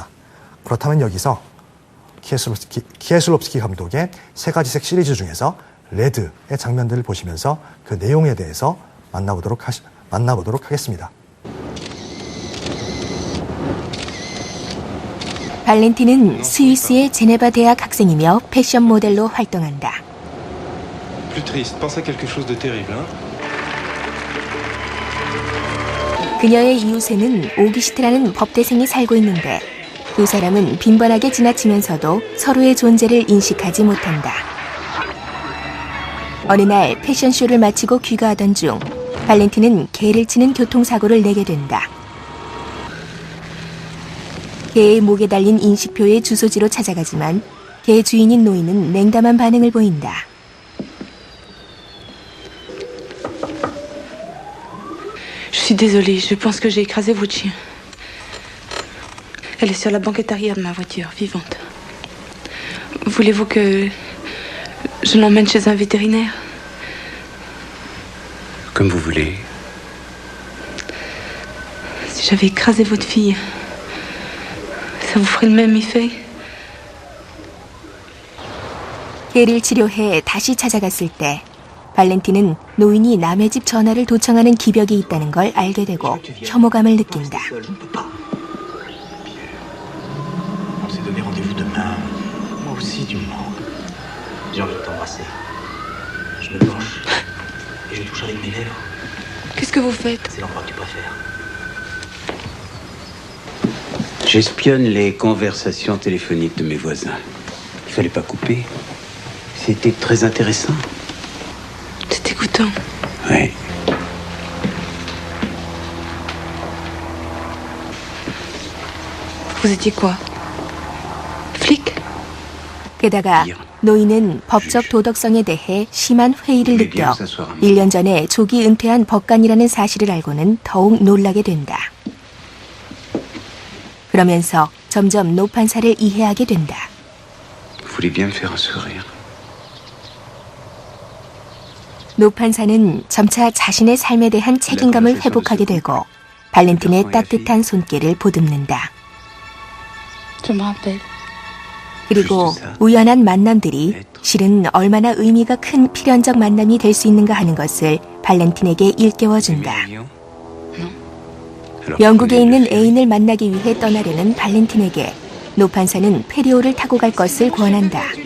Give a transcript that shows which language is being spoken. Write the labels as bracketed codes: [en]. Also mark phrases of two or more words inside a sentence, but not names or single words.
[ko] 그렇다면 여기서 키에슬롭스키 감독의 세 가지 색 시리즈 중에서 레드의 장면들을 보시면서 그 내용에 대해서 만나보도록 하겠습니다. 발렌틴은 스위스의 제네바 대학 학생이며 패션 모델로 활동한다. [fr] Plus triste, pense à quelque chose de terrible, hein? [ko] 그녀의 이웃에는 오기스트라는 법대생이 살고 있는데 두 사람은 빈번하게 지나치면서도 서로의 존재를 인식하지 못한다. 어느 날 패션쇼를 마치고 귀가하던 중 발렌틴은 개를 치는 교통사고를 내게 된다. 개의 목에 달린 인식표의 주소지로 찾아가지만 개 주인인 노인은 냉담한 반응을 보인다. [fr] Je suis désolée, je pense que j'ai écrasé votre chien. Elle est sur la banquette arrière de ma voiture, vivante. Voulez-vous que je l'emmène chez un vétérinaire? Comme vous voulez. Si j'avais écrasé votre fille, ça vous ferait le même effet? [ko] 개를 치료해 다시 찾아갔을 때 발렌틴은 노인이 남의 집 전화를 도청하는 기벽이 있다는 걸 알게 되고 혐오감을 느낀다. [fr] On s'est donné rendez-vous demain. Moi aussi, tu me manques. J'ai envie de t'embrasser. Je me penche et je touche avec mes lèvres. Qu'est-ce que vous faites? C'est l'endroit que tu préfères. J'espionne les conversations téléphoniques de mes voisins. Il fallait pas couper. C'était très intéressant. C'est dégoûtant. Oui. Vous étiez quoi? Flic? [ko] 게다가 노인은 법적 도덕성에 대해 심한 회의를 느껴 1년 전에 조기 은퇴한 법관이라는 사실을 알고는 더욱 놀라게 된다. 그러면서 점점 노판사를 이해하게 된다. [fr] Vous voulez bien me faire un sourire? [ko] 노판사는 점차 자신의 삶에 대한 책임감을 회복하게 되고 발렌틴의 따뜻한 손길을 보듬는다. [fr] Je me rappelle. [ko] 그리고 우연한 만남들이 실은 얼마나 의미가 큰 필연적 만남이 될 수 있는가 하는 것을 발렌틴에게 일깨워준다. 영국에 있는 애인을 만나기 위해 떠나려는 발렌틴에게 노판사는 페리오를 타고 갈 것을 권한다.